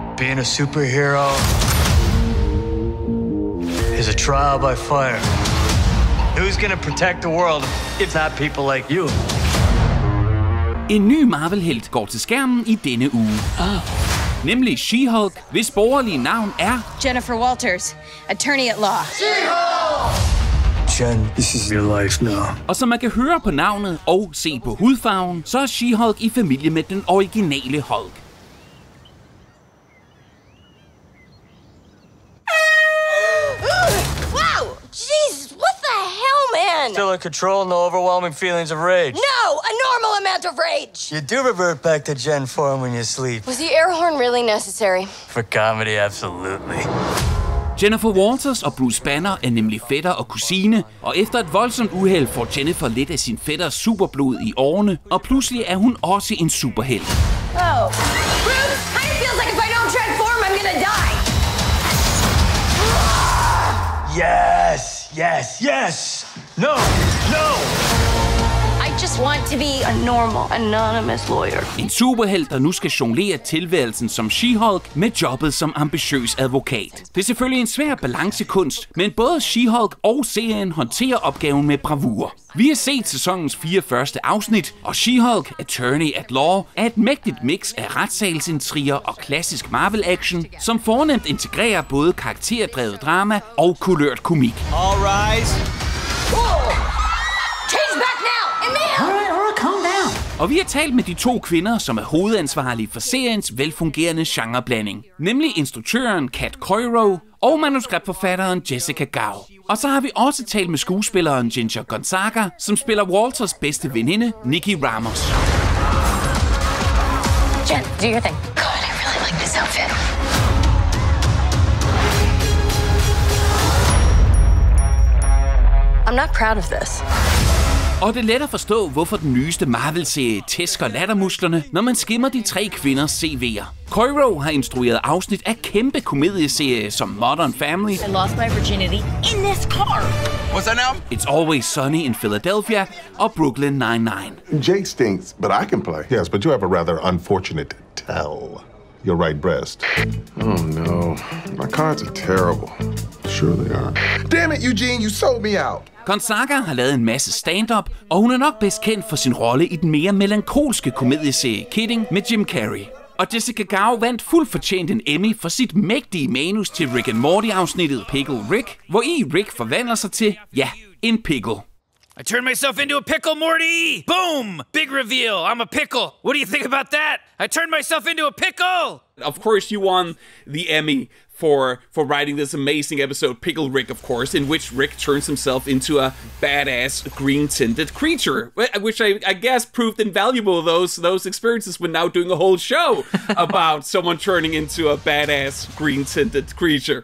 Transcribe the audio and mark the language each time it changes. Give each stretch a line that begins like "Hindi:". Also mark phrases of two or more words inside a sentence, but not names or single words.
English: Being a superhero is a trial by fire. Who's gonna protect the world if not people like you?
Danish: En ny Marvel-helt går til skærmen i denne uge. Nemlig She-Hulk, hvis borgerlige navn er
English: Jennifer Walters, attorney at law. Jen, this is your life now.
Danish: Og som man kan høre på navnet og se på hudfarven, så er She-Hulk i familie med den originale Hulk.
English: Wow! Jesus, what the hell, man? Still in control, no overwhelming feelings of rage. No, a normal amount of rage. You do revert back to Jen form when you sleep. Was the air horn really necessary? For comedy, absolutely.
Danish: Jennifer Walters og Bruce Banner er nemlig fætter og kusine, og efter et voldsomt uheld får Jennifer lidt af sin fætters superblod i årene, og pludselig er hun også en superhelt.
English: Oh. Bruce, kind of feels like if I don't transform, I'm gonna die. Yes, yes, yes! No, no! I just want to be a normal, anonymous lawyer.
Danish: En superhelt, der nu skal jonglere tilværelsen som She-Hulk med jobbet som ambitiøs advokat. Det er selvfølgelig en svær balancekunst, men både She-Hulk og serien håndterer opgaven med bravur. Vi har set sæsonens 4 første afsnit, og She-Hulk, Attorney at Law, er et mægtigt mix af retssalsintriger og klassisk Marvel-action, som fornemt integrerer både karakterdrevet drama og kulørt komik.
English: All rise. Change back now! Emil! Alright, calm down.
Danish: Og vi har talt med de to kvinder, som er hovedansvarlige for seriens velfungerende genreblanding. Nemlig instruktøren Kat Coiro og manuskriptforfatteren Jessica Gao. Og så har vi også talt med skuespilleren Ginger Gonzaga, som spiller Walters bedste veninde, Nikki Ramos.
English: Jen, do your thing. God, I really like this outfit. I'm not proud of this.
Danish: Og det er let at forstå, hvorfor den nyeste Marvel-serie tæsker lattermusklerne, når man skimmer de 3 kvinders CV'er. Coiro har instrueret afsnit af kæmpe komedieserier som Modern Family,
English: I lost my virginity in this car. What's that now?
Danish: It's Always Sunny in Philadelphia og Brooklyn Nine-Nine.
English: Jake stinks, but I can play. Yes, but you have a rather unfortunate tell. Your right breast. Oh no, my cards are terrible. Sure they are. Damn it, Eugene, you sold me out.
Danish: Gonzaga har lavet en masse stand-up, og hun er nok bedst kendt for sin rolle i den mere melankolske komedieserie Kidding med Jim Carrey. Og Jessica Gao vandt fuldt fortjent en Emmy for sit mægtige manus til Rick and Morty-afsnittet Pickle Rick, hvor Rick forvandler sig til, ja, en pickle.
English: I turned myself into a pickle, Morty! Boom! Big reveal, I'm a pickle. What do you think about that? I turned myself into a pickle! Of course, you won the Emmy for writing this amazing episode, Pickle Rick, of course, in which Rick turns himself into a badass green-tinted creature, which I guess proved invaluable, those experiences when now doing a whole show about someone turning into a badass green-tinted creature.